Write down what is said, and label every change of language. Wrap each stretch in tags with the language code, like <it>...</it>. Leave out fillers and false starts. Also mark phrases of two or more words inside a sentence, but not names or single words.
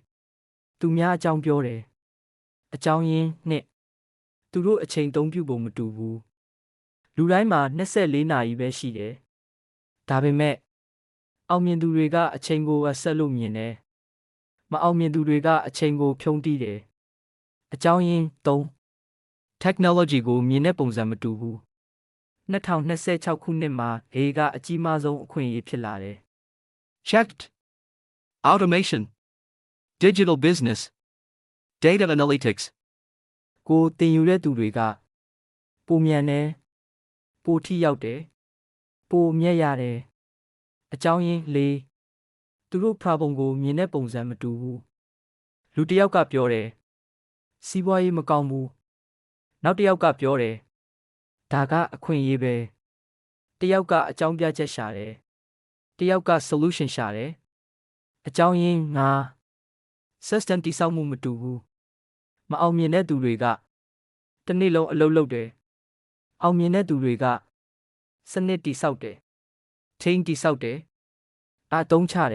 <my>သူများအကြောင်းပြောတယ်အကြောင်းရင်းနှစ်သူတို့အချိန်သုံးပြုပုံမတူဘူးလူတိုင်းမှာ24နာရီပဲရှိတယ်ဒါပေမဲ့အောင်မြင်သူတွေကအချိန်ကိုဆက်လို့မြင်တယ်မအောင်မြင်သူတွေကအချိန်ကိုဖြုံးတီးတယ်အကြောင်းရင်း3 technology ကိုမြင်တဲ့ပုံစံမတူဘူး 2026ခုနှစ်မှာ AI ကအကြီးမားဆုံးအခွင့်အရေးဖြစ်လာတယ်</my> <en>checked automation digital business data analytics</en> <my>ကိုတင်ယူတဲ့သူတွေကပိုမြန်တယ်ပိုထိရောက်တယ်ပိုမြက်ရတယ်အကြောင်းရင်း၄သူတို့ဖာပုံ ကိုမြင်တဲ့ပုံစံမတူဘူးလူတစ်ယောက်ကပြောတယ်စီးပွားရေးမကောင်းဘူးနောက်တစ်ယောက်ကပြောတယ်ဒါကအခွင့်အရေးပဲတစ်ယောက်ကအကြောင်းပြချက်ရှာတယ်တစ်ယောက်က solution ရှာတယ်အကြောင်းရင်း၅ system တိဆောက်မှုမတူဘူးမအောင်မြင်တဲ့သူတွေကတစ်နေ့လုံးအလုပ်လုပ်တယ်အောင်မြင်တဲ့သူတွေကစနစ်တိဆောက်တယ်ထိန်းတိဆောက်တယ်အသုံးချတယ်</my>